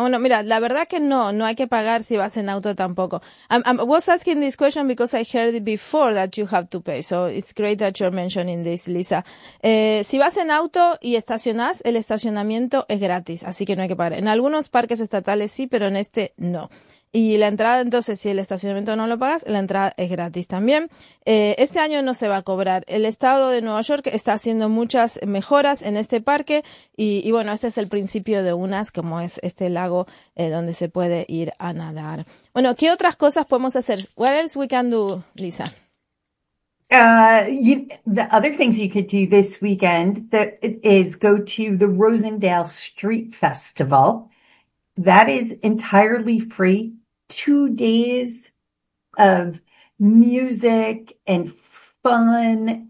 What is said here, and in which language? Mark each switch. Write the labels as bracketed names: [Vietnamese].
[Spanish] Bueno, mira, la verdad que no hay que pagar si vas en auto tampoco. [English] I was asking this question because I heard it before that you have to pay. So it's great that you're mentioning this, Lisa. [Spanish] Si vas en auto y estacionás, el estacionamiento es gratis, así que no hay que pagar. En algunos parques estatales sí, pero en este no. Y la entrada, entonces, si el estacionamiento no lo pagas, la entrada es gratis también. Este año no se va a cobrar. El estado de Nueva York está haciendo muchas mejoras en este parque y bueno, este es el principio de unas, como es este lago donde se puede ir a nadar. Bueno, ¿qué otras cosas podemos hacer? [English] What else we can do, Lisa? The other things you could do this weekend is go to the Rosendale Street Festival. That is entirely free. 2 days of music and fun.